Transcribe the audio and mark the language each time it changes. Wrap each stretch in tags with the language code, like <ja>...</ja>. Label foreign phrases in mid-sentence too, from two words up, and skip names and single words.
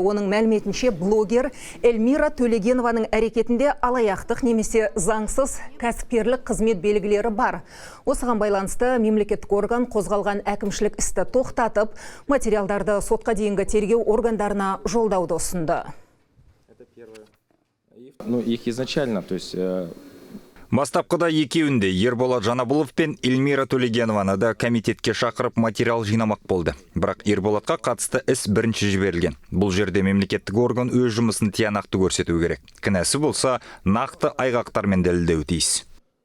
<kk>Оның мәліметінше блогер Эльмира Төлегенованың әрекетінде алаяқтық немесе заңсыз кәсіпкерлік қызмет белгілері бар. Осыған байланысты мемлекеттік орган қозғалған әкімшілік істі тоқтатып, материалдарды сотқа дейінгі тергеу органдарына жолдауды ұсынды.</kk> <ru>Их изначально, то есть...</ru> <kk>Бастапқыда екеуінде Ерболат Жанабылов пен Эльмира Төлегенованы да комитетке шақырып материал жинамақ болды. Бірақ Ерболатқа қатысты іс бірінші жіберілген. Бұл жерде мемлекеттік орган өз жұмысын тиянақты көрсету керек. Кінәсі болса, нақты айғақтармен дәлелдеуі тиіс.</kk>